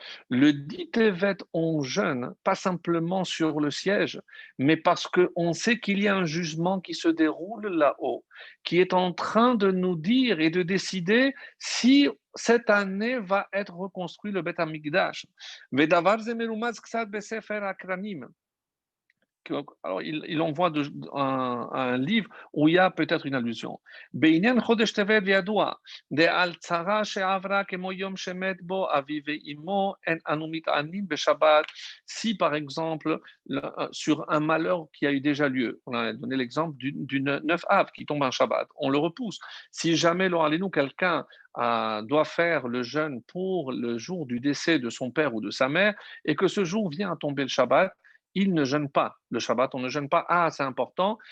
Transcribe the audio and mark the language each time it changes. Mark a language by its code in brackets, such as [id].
[fr] Le dit Tevet, on jeûne, pas simplement sur le siège, mais parce qu'on sait qu'il y a un jugement qui se déroule là-haut, qui est en train de nous dire et de décider si cette année va être reconstruit le Beth Amikdash. Vedavar zemerumaz ksad besefer akranim. Alors, il envoie un livre où il y a peut-être une allusion. [he] בעניין חודש טבת ידוע, דעל צרה שעברה כמו יום שמת בו אבי ואמו, אין אנו מתענים בשבת. [fr] Si par exemple, sur un malheur qui a eu déjà lieu, on a donné l'exemple du 9 Av qui tombe un Shabbat, on le repousse. Si jamais, nous quelqu'un doit faire le jeûne pour le jour du décès de son père ou de sa mère, et que ce jour vient à tomber le Shabbat, il ne jeûne pas le Shabbat, on ne jeûne pas. Ah, c'est important.